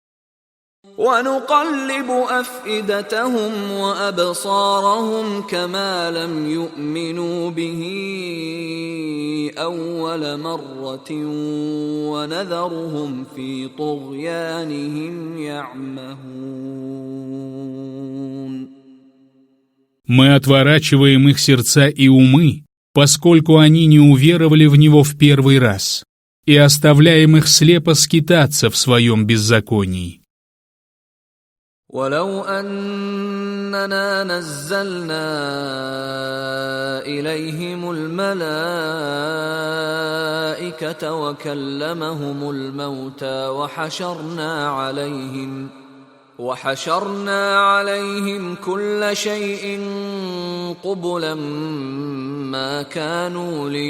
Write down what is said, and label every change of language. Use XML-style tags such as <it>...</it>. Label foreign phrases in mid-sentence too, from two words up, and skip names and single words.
<ar>ونقلب أفئدتهم وأبصارهم كما لم يؤمنوا به أول مرة ونذرهم في طغيانهم يعمهون.</ar> <ru>Мы отворачиваем их сердца и умы, поскольку они не уверовали в него в первый раз, и оставляем их слепо скитаться в своем беззаконии.</ru> <ar>ولو أننا نزلنا إليهم الملائكة وكلمهم الموتى وحشرنا عليهم كل شيء قبلا ما كانوا</ar>